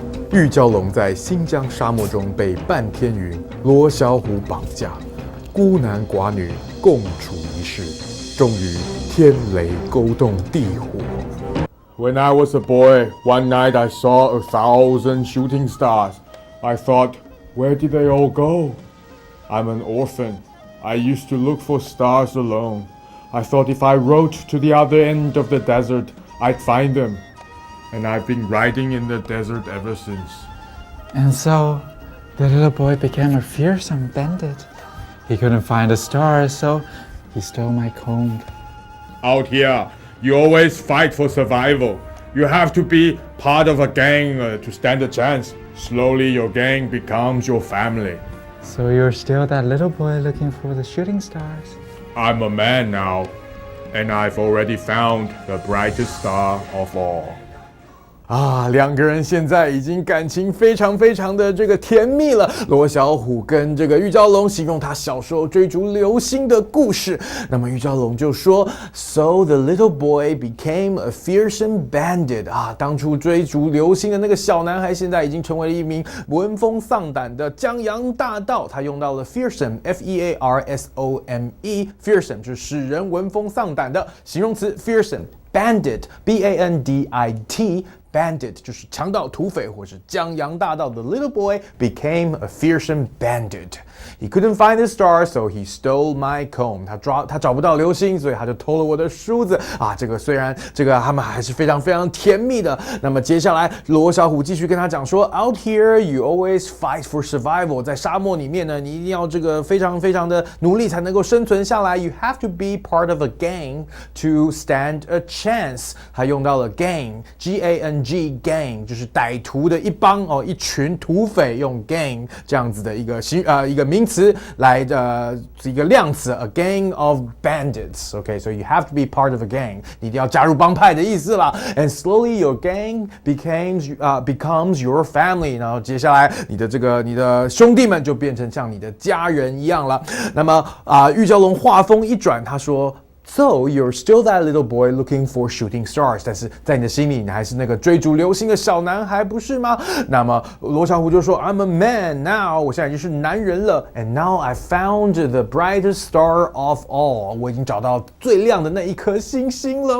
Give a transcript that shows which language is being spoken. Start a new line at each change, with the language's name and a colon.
Chinese: 玉蛟龙在新疆沙漠中被半天云、罗小虎绑架，孤男寡女共处一室，终于天雷勾动地火。
English: When I was a boy, one night I saw 1,000 shooting stars. I thought, where did they all go? I'm an orphan. I used to look for stars alone. I thought if I rode to the other end of the desert, I'd find them. And I've been riding in the desert ever since. And so, the little boy became a fearsome bandit. He couldn't find the stars, so he stole my comb. Out here, you always fight for survival. You have to be part of a gang to stand a chance. Slowly, your gang becomes your family. So you're still that little boy looking for the shooting stars? I'm a man now, and I've already found the brightest star of all.
Chinese: 两个人现在已经感情非常非常的这个甜蜜了。罗小虎跟这个玉蛟龙形容他小时候追逐流星的故事。那么玉蛟龙就说
English: ，So the little boy became a fearsome bandit.
Chinese: 当初追逐流星的那个小男孩，现在已经成为了一名闻风丧胆的江洋大盗。他用到了 fearsome, F-E-A-R-S-O-M-E. Fearsome 就是使人闻风丧胆的形容词 fearsome。Bandit, B-A-N-D-I-T.Bandit 就是强盗、土匪或是江洋大盗。
English: The little boy became a fearsome bandit. He couldn't find the stars, so he stole my comb.
Chinese: 他找不到流星，所以他就偷了我的梳子。这个虽然他们还是非常非常甜蜜的。那么接下来罗小虎继续跟他讲说
English: ，Out here you always fight for survival.
Chinese: 在沙漠里面呢，你一定要这个非常非常的努力才能够生存下来。
English: You have to be part of a gang to stand a chance.
Chinese: 他用到了 gang, G-A-N-G, gang 就是歹徒的一帮一群土匪，用 gang 这样子的一个名词来一个量词
English: a gang of bandits. Okay, so you have to be part of a gang.
Chinese: 你一定要加入帮派的意思啦。
English: And slowly your gang becomes your family.
Chinese: 然后接下来你的兄弟们就变成像你的家人一样了。那么玉蛟龙话锋一转，他说
English: So you're still that little boy looking for shooting stars，
Chinese: 但是在你的心里，你还是那个追逐流星的小男孩，不是吗？那么罗小虎就说
English: I'm a man now，
Chinese: 我现在已经是男人了 ，
English: and now I found the brightest star of all，
Chinese: 我已经找到最亮的那一颗星星了。